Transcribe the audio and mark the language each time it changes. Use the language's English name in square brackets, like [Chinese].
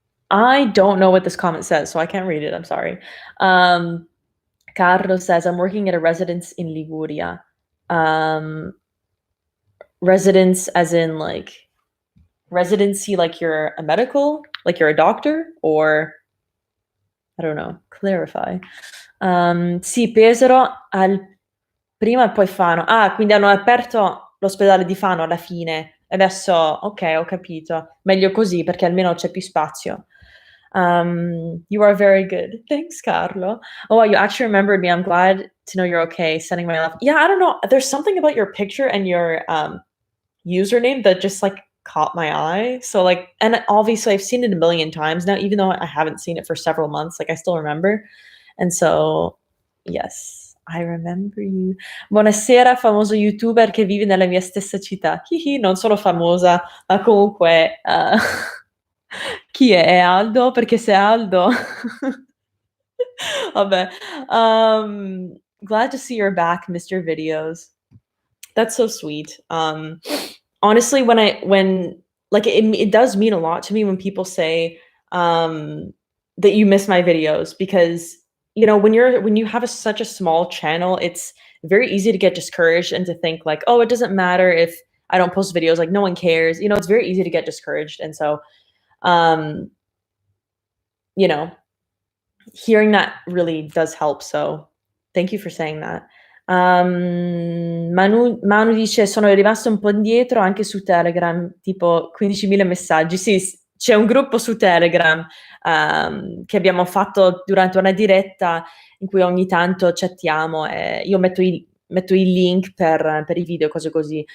[English] I don't know what this comment says, so I can't read it. I'm sorry. Carlo says, I'm working at a residence in Liguria. Residence as in like residency, like you're a medical, like you're a doctor, or I don't know, clarify. [Italian] Sì, Pesaro prima e poi Fano. Ah, quindi hanno aperto l'ospedale di Fano alla fine. Adesso, ok, ho capito. Meglio così perché almeno c'è più spazio. [English] You are very good. Thanks, Carlo. Oh, wow, you actually remembered me. I'm glad to know you're okay. Sending my love. Yeah, I don't know. There's something about your picture and your username that just like caught my eye. So like, and obviously I've seen it a million times now, even though I haven't seen it for several months. Like I still remember. And so, yes, I remember you. [Italian] Buonasera, famoso YouTuber che vive nella mia stessa città. Hihi, non sono famosa, ma comunque, chi è? È Aldo? Perché se è Aldo vabbè. [English] Glad to see you're back, Mr. Videos. That's so sweet. Honestly, when like it does mean a lot to me when people say that you miss my videos because you know when you have such a small channel, it's very easy to get discouraged and to think like, oh, it doesn't matter if I don't post videos, like no one cares. You know, it's very easy to get discouraged, and so um, you know, hearing that really does help. So thank you for saying that. [Italian] Manu dice: "Sono rimasto un po' indietro anche su Telegram, tipo 15.000 messaggi". Sì, c'è un gruppo su Telegram, che abbiamo fatto durante una diretta in cui ogni tanto chattiamo e io metto i link per i video, cose così.